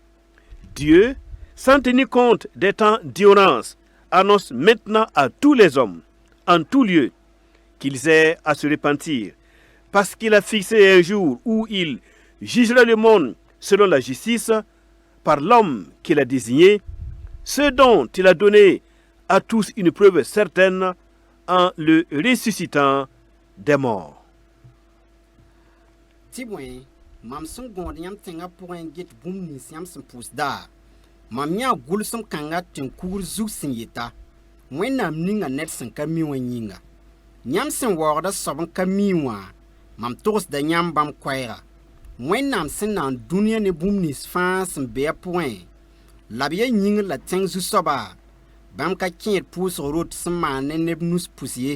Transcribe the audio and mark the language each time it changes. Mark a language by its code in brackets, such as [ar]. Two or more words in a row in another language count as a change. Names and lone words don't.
[fr] Dieu, sans tenir compte des temps d'ignorance, annonce maintenant à tous les hommes, en tout lieu, qu'ils aient à se repentir, parce qu'il a fixé un jour où il jugera le monde selon la justice par l'homme qu'il a désigné, ce dont il a donné à tous une preuve certaine en le ressuscitant des morts. [mos] tɩ bõe mam sẽn gõod yãmb tẽngã pʋgẽ get bũmb nins yãmb sẽn pʋʋsda mam yã gʋlsem kãngã tɩ n kugr zug sẽn yeta wẽnnaam ninga ned sẽn ka mi wã yĩnga yãmb sẽn waoogda soab n ka mi wã mam togsda yãmb bãmb koɛɛga wẽnnaam sẽn na n dũniyã ne bũmb nins fãa sẽn be a pʋgẽ la b ya yĩngr la tẽng zu-soaba Bam ka kẽed pʋʋsg rot sẽn maan ne neb nus pʋs ye.